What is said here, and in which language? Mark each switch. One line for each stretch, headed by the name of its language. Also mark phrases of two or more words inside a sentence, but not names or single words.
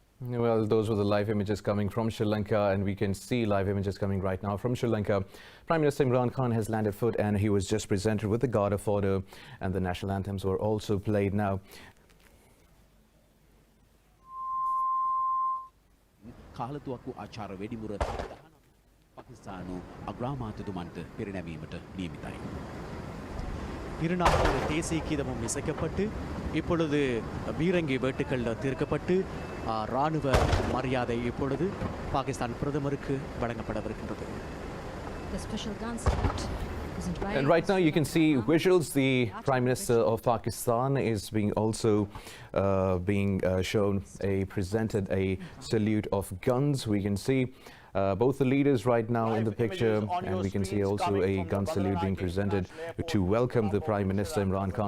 English: Well, those were the live images coming from Sri Lanka, and we can see live images coming right now from Sri Lanka. Prime Minister Imran Khan has landed foot, and he was just presented with the Guard of Honor, and the national anthems were also played now.
Sinhala: කාලතුවක්කු ආචාර වෙඩිමුර පාකිස්තානු අග්‍රාමාත්‍යතුමන්ට පෙරනැවීමට නියමිතයි.
Tamil: இருநாட்டு தேசிய கீதமும் இசைக்கப்பட்டு இப்பொழுது பீரங்கி வேட்டுக்கள் தீர்க்கப்பட்டு ராணுவ மரியாதை இப்பொழுது பாகிஸ்தான் பிரதமருக்கு வழங்கப்படவிருக்கின்றது.
English: And right now you can see visuals. The Prime Minister of Pakistan is being also shown presented a salute of guns. We can see both the leaders right now in the picture, and we can see also a gun salute being presented to welcome the Prime Minister Imran Khan.